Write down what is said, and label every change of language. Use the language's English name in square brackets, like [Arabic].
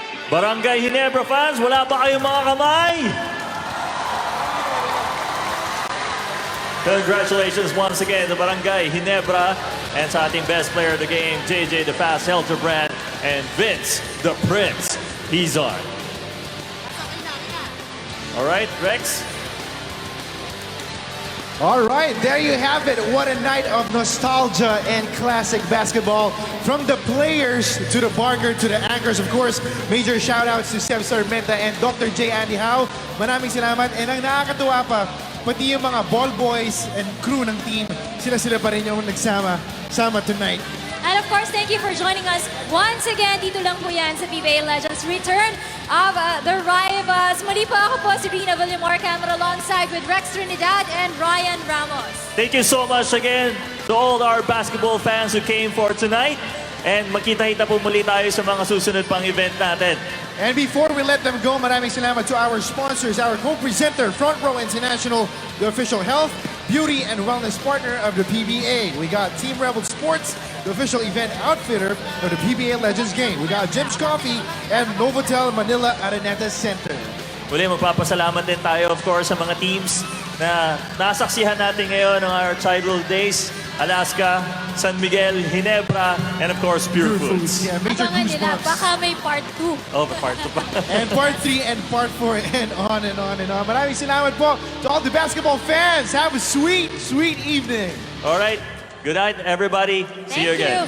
[Filipino] Barangay Ginebra fans, wala ba kayong mga kamay? [English] Congratulations once again to Barangay Ginebra and [Filipino] sa ating [English] best player of the game, JJ the Fast Helterbrand and Vince the Prince Hison. All right, Rex. All right, there you have it. What a night of nostalgia and classic basketball. From the players to the barker to the anchors, of course. Major shout-outs to Seb Sarmenta and Dr. [Filipino] J. Andy Howe. Maraming salamat. And ang nakakatuwa pa, pati yung mga [English] ball boys and crew [Filipino] ng team, sila pa rin yung nagsama [English] tonight. And of course, thank you for joining us once again. [Filipino] Dito lang po yan sa PBA Legends Return of the Rivals. Muli po ako po si Rina Villamor, camera [English] alongside with [Filipino] Rex Trinidad and Ryan Ramos. [English] Thank you so much again to all our basketball fans who came for tonight. [Filipino] And makita-kita po muli tayo sa mga susunod pang event natin. [English] And before we let them go, [Filipino] maraming salamat [English] to our sponsors, our co-presenter, Front Row International, the official health, beauty, and wellness partner of the PBA. We got Team Rebel Sports, the official event outfitter of the PBA Legends game. We got Jim's Coffee and Novotel Manila Araneta Center. [Filipino] Muli, magpapasalamat din tayo, [English] of course, [Filipino] sa mga teams na nasaksihan natin ngayon ng [English] our childhood days. Alaska, San Miguel, Ginebra, and of course, Purefoods. Yeah, major [Filipino] Abangan nila, [English] goosebumps. [Filipino] baka may part 2. Oh, part 2 pa. [English] And part 3 and part 4 and on and on and on. [Filipino] Maraming salamat po [English] to all the basketball fans. Have a sweet, sweet evening. All right. Good night, everybody. See you again.